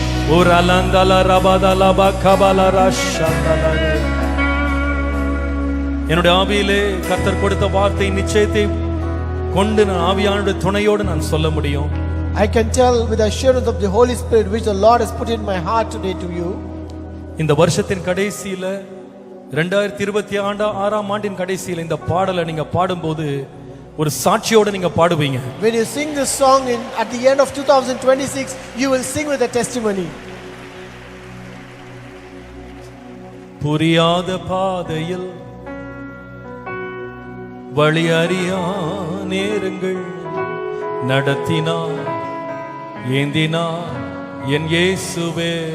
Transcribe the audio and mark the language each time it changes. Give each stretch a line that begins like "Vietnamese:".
Tamil: ஒரு அலந்தல ரபதல பகபல ரஷந்தல. என்னுடைய ஆவியிலே கர்த்தர் கொடுத்த வார்த்தை நிச்சயத்தை கொண்டு நான் ஆவியானுடைய துணையோடு நான் சொல்ல முடியும்.
English: I can tell with the assurance of the Holy Spirit which the Lord has put in my heart today to you.
Tamil: இந்த வருஷத்தின் கடைசியில 2026 ஆண்டின் கடைசியில இந்த பாடலை நீங்க பாடும்போது ஒரு சாட்சியோட நீங்க பாடுவீங்க.
English: When you sing this song at the end of 2026, you will sing with a testimony.
Tamil: புரியாத பாதையில் வழி அறியா நேரங்கள் நடத்தினார் ஏந்தினார் என் இயேசுவே.